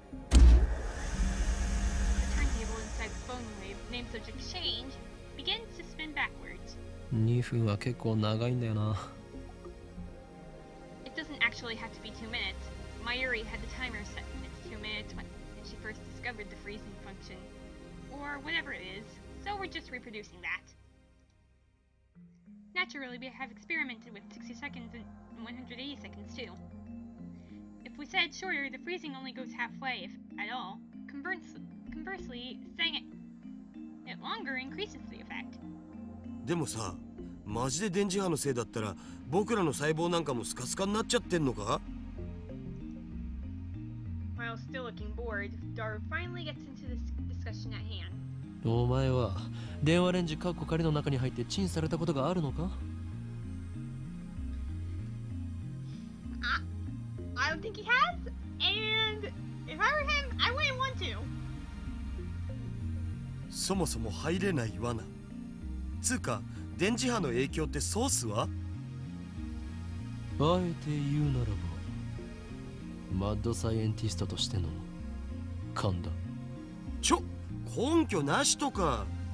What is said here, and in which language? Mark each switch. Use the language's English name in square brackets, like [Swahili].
[English] The turntable inside the phone wave, name subject change, begins to spin backwards. [Japanese] 2分は結構長いんだよな。 [English] It doesn't actually have to be 2 minutes. Mayuri had the timer set at 2 minutes when she first discovered the freezing function. Or whatever it is, so we're just reproducing that. Naturally, we have experimented with 60 seconds and 180 seconds too. If we said shorter, the freezing only goes halfway, if at all. Conversely, saying it longer increases the effect. [Japanese] でもさ、マジで電磁波のせいだったら僕らの細胞なんかもスカスカになっちゃってんのか？ [English] While still looking bored, Dar finally gets into this discussion at hand. [Japanese] お前は電話レンジカッコ仮の中に入ってチンされたことがあるのか？ [English] I don't think he has, and if I were him, I wouldn't want to. [Japanese] そもそも入れない罠。つうか、電磁波の影響ってソースは？あえて言うならば、マッドサイエンティストとしての勘だ。根拠なしとか。